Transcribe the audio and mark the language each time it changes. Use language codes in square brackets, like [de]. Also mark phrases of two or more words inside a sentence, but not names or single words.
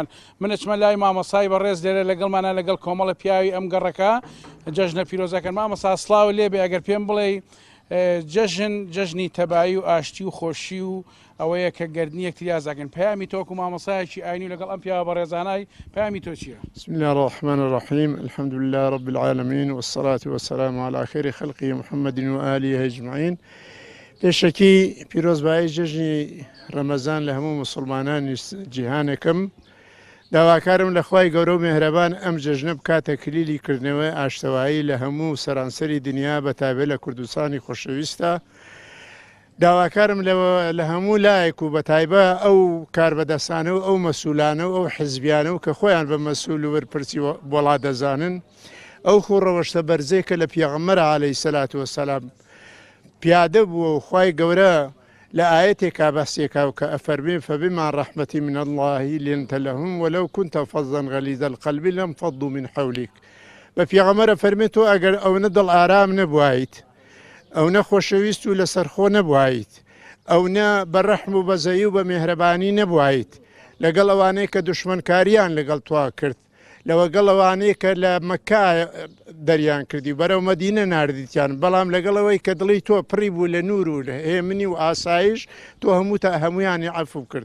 [ckb] من ئەچمە لای مامەسای بەڕێز لێرە لەگەڵمانە لەگەڵ کۆمەڵە پیاوی ئەم گەڕەکە جەژنە پیرۆزەکەن. مامەسا سڵاو لێبێ ئەگەر پێم بڵێ جەژن جەژنی تەبایی و ئاشتی و خۆشی و ئەوەیە کە گەردنی یەکتری ئازاکەن. پەیامی تۆکو مامەسایەکی ئاینی و لەگەڵ ئەم پیاوە بەڕێزانای پەیامی تۆ چییە؟ [ar] بسم الله الرحمن الرحيم الحمد لله رب العالمين والصلاة والسلام على خير خلقه محمد وآله أجمعين. [ckb] پێشەکی پیرۆزبایی جەژنی ڕەمەزان لە هەموو مسلمانانی جیهانێکم داواکارم لە خوای گەورە و مێهرەبان ئەم جەژنە بکاتە کلیلی کردنەوەی ئاشتەوایی لە هەموو سەرانسەری دنیا بەتابێت لە کوردستانی خۆشەویستە. داواکارم لە هەموو لایەک و بەتایبە ئەو کاربەدەستانە و ئەو مەسوولانە و ئەو حزبیانە و کە خۆیان بە مەسوول و وەرپرسی وڵات دەزانن ئەو خوڕەوەشتە بەرزەیە کە لە پێغەمبەر [ar] عەلەیهی سەلات وەسەلام [ckb] پیادە بووە و خوای گەورە لە ئاەتێکا بەسێکا و کە ئەفەرمێ [ar] فەبما ڕەحمەتی من الله لنت لهم ولو كنت فظا غليظ القلب لانفضوا من حولك. [ckb] بە پێغەمبەر ئەفەرمێت تۆ ئەگەر ئەوەنە دڵ ئارام نەبوایت، ئەو نەخۆشەویست و لەسەر خۆ نەبوایت، ئەو نە بەڕەحم و بەزەیی و بە مێهرەبانی نەبوایت لەگەڵ ئەوانەیە کە دوشمنکاریان لەگەڵ توا کرد، لەوەگەڵ ئەوانەیە کە لە مەککە دەریان کردی بەرەو مەدینە ناردیتیان، بەڵام لەگەڵەوەی کە دڵی تۆ پڕی بوو لە نور و لە هێمنی و ئاسایش تۆ هەمویانی عەفو کرد.